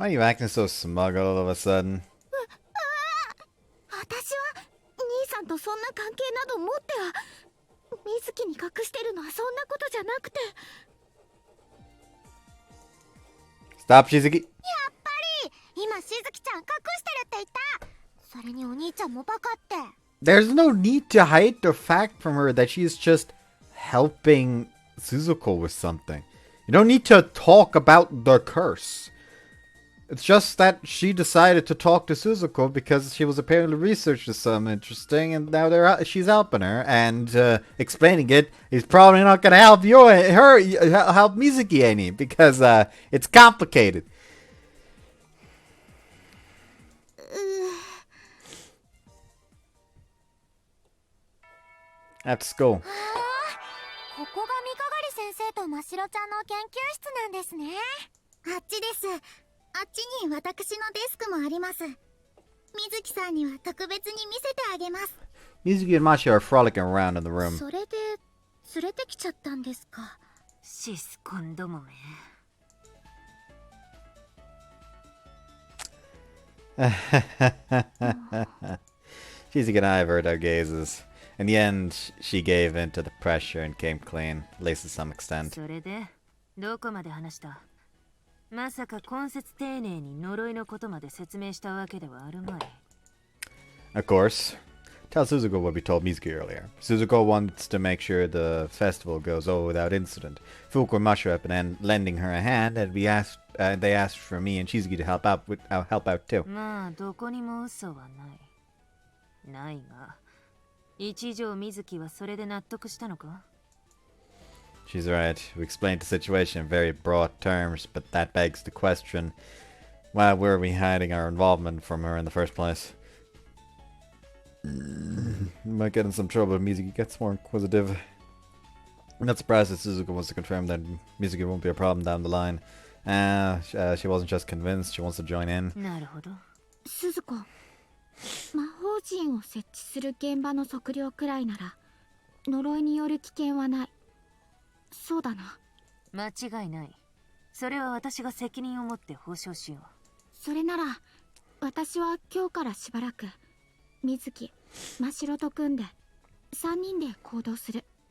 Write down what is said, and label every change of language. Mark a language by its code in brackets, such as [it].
[en] Why are you acting so smug all of a sudden? [ja] 私は兄さんとそんな関係など持っては。みずきに隠してるのはそんなことじゃなくて。 [en] Stop, Shizuki. [ja] やっぱり今しずきちゃん隠してるって言った。それにお兄ちゃんもバカって。 [en] There's no need to hide the fact from her that she's just helping Suzuko with something. You don't need to talk about the curse. It's just that she decided to talk to Suzuko because she was apparently researching something interesting, and now she's helping her, and explaining it is probably not going to help help Mizuki any, because it's complicated. At school. [ja] ここが三鏡先生とましろちゃんの研究室なんですね。あっちです。あっちに私のデスクもあります。水木さんには特別に見せてあげます。 [en] Mizuki and Mashi are frolicking around in the room. [ja] それで連れてきちゃったんですか。シスコンどもめ。 [en] Shizuki and I averted our gazes. In the end, she gave in to the pressure and came clean, at least to some extent. [ja] それでどこまで話した？まさか今節丁寧に呪いのことまで説明したわけではあるまい。 [en] Of course. Tell Suzuko what we told Mizuki earlier. Suzuko wants to make sure the festival goes over without incident. Fuuko and Mashu have been lending her a hand, and they asked for me and Shizuki to help out too. [ja] まあどこにも嘘はない。ないが、一条水木はそれで納得したのか？ [en] She's right. We explained the situation in very broad terms, but that begs the question, why were we hiding our involvement from her in the first place? Might get in some trouble if Mizuki gets more inquisitive. I'm not surprised that Suzuka wants to confirm that Mizuki won't be a problem down the line. She wasn't just convinced, she wants to join in. [ja] なるほど。鈴子、魔法陣を設置する現場の測量くらいなら呪いによる危険はない。そうだな。間違いない。それは私が責任を持って報奨しよう。それなら私は今日からしばらく水木、真白と組んで3人で行動する。